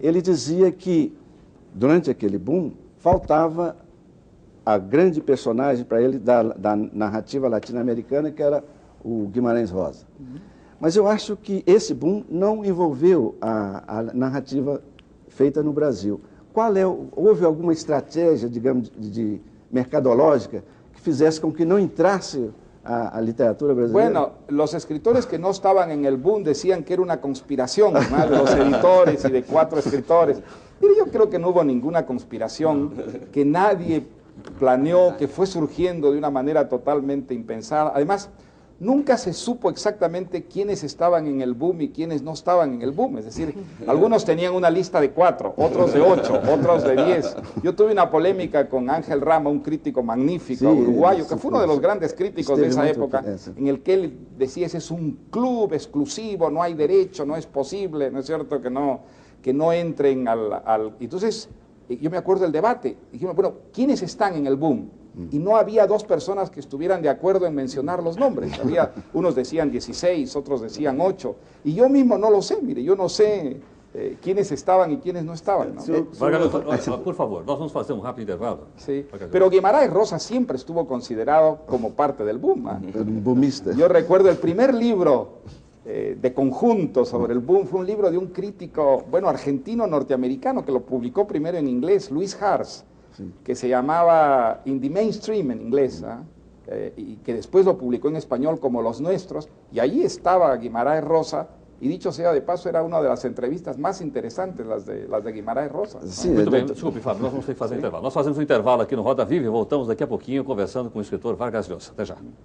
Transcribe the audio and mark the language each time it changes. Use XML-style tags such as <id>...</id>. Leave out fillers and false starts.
<pt>Ele dizia que, durante aquele boom, faltava a grande personagem para ele da narrativa latino-americana, que era o Guimarães Rosa. Mas eu acho que esse boom não envolveu a narrativa feita no Brasil. Houve alguma estratégia, digamos, de mercadológica que fizesse com que não entrasse a literatura brasileira?</pt> <es>Bueno, los escritores que no estaban en el boom decían que era una conspiración, ¿no? De los editores y de 4 escritores. Pero yo creo que no hubo ninguna conspiración, que nadie planeó, que fue surgiendo de una manera totalmente impensada. Además, nunca se supo exactamente quiénes estaban en el boom y quiénes no estaban en el boom. Es decir, algunos tenían una lista de 4, otros de 8, otros de 10. Yo tuve una polémica con Ángel Rama, un crítico magnífico uruguayo, que fue uno de los grandes críticos de esa época, en el que él decía, ese es un club exclusivo, no hay derecho, no es posible, ¿no es cierto?, que no entren al... Entonces, yo me acuerdo del debate, dijimos, bueno, ¿quiénes están en el boom? Y no había 2 personas que estuvieran de acuerdo en mencionar los nombres. Unos decían 16, otros decían 8. Y yo mismo no lo sé, mire, yo no sé quiénes estaban y quiénes no estaban, ¿no?</es> <pt>Por favor, nós vamos fazer rápido intervalo.</pt> <es>Sí. Pero Guimarães Rosa siempre estuvo considerado como parte del boom. Un boomista. Yo recuerdo el primer libro de conjunto sobre el boom, fue un libro de un crítico, bueno, argentino-norteamericano, que lo publicó primero en inglés, Luis Hars, que se llamaba In the Mainstream en inglés, y que después lo publicó en español como Los Nuestros, y allí estaba Guimarães Rosa, y dicho sea de paso, era una de las entrevistas más interesantes, las de Guimarães Rosa.</es> <pt>Muito bem, desculpe, Fábio, nós vamos ter que fazer intervalo. Nós fazemos um intervalo aqui no Roda Viva e voltamos daqui a pouquinho conversando com o escritor Vargas Llosa. Até já.</pt>